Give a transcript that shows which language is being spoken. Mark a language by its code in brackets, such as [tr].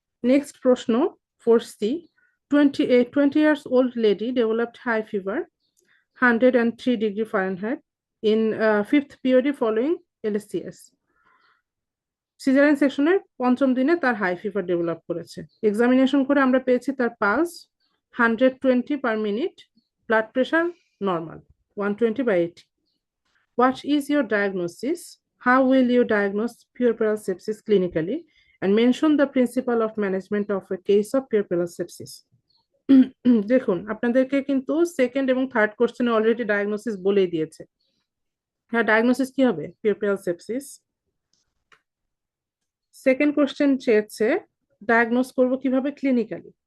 [bn] Next প্রশ্ন [en] 4C, 20 years old lady developed high fever 103 degree Fahrenheit in 5th period following LSCS. [bn] Caesarean সেকশনের 5ম দিনে তার high fever develop করেছে। Examination করে আমরা পেয়েছি তার pulse 120 per minute, blood pressure normal 120/80। [en] What is your diagnosis? How will you diagnose puerperal sepsis clinically? And mention the principle of management of a case of puerperal sepsis. [bn] দেখুন আপনাদেরকে কিন্তু second এবং third কোশ্চেনে already diagnosis বলেই দিয়েছে। হ্যাঁ, diagnosis কি হবে? পুerperal sepsis। সেকেন্ড কোশ্চেন চেয়েছে ডায়াগনোস করব কিভাবে ক্লিনিক্যালি।